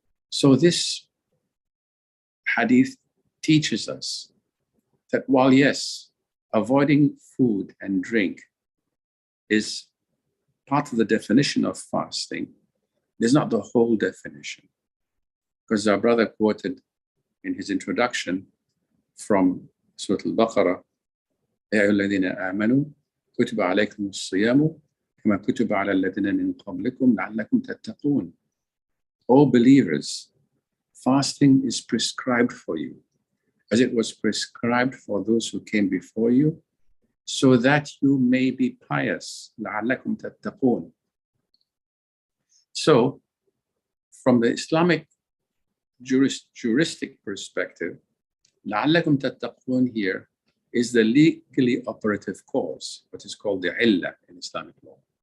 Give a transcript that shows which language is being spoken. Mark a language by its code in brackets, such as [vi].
[en] So this hadith teaches us that while, yes, avoiding food and drink is part of the definition of fasting, it is not the whole definition. Because our brother quoted in his introduction from Surah Al-Baqarah, [ar] يَا أَيُّهَا الَّذِينَ آمَنُوا كُتِبَ عَلَيْكُمُ الصِّيَامُ كَمَا كُتِبَ عَلَى الَّذِينَ مِنْ قَبْلِكُمْ لَعَلَّكُمْ تَتَّقُونَ. [en] O believers, fasting is prescribed for you, as it was prescribed for those who came before you, so that you may be pious. [ar] لَعَلَّكُمْ تَتَّقُونَ. [en] So, from the Islamic juristic perspective, [ar] لَعَلَّكُمْ تَتَّقُونَ [en] here is the legally operative cause, what is called the illah in Islamic law.